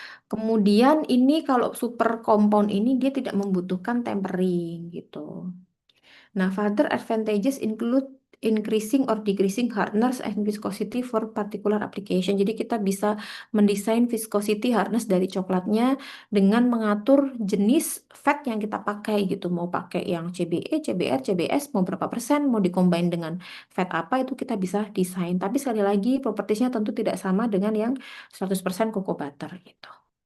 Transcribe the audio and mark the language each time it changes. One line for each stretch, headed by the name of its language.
Indonesian: Kemudian ini kalau super compound ini dia tidak membutuhkan tempering gitu.
English: Nah, further advantages include increasing or decreasing hardness and viscosity for particular application.
Indonesian: Jadi kita bisa mendesain viscosity hardness dari coklatnya dengan mengatur jenis fat yang kita pakai gitu. Mau pakai yang CBE, CBR, CBS, mau berapa persen, mau dikombin dengan fat apa itu kita bisa desain. Tapi sekali lagi propertiesnya tentu tidak sama dengan yang 100% cocoa butter gitu.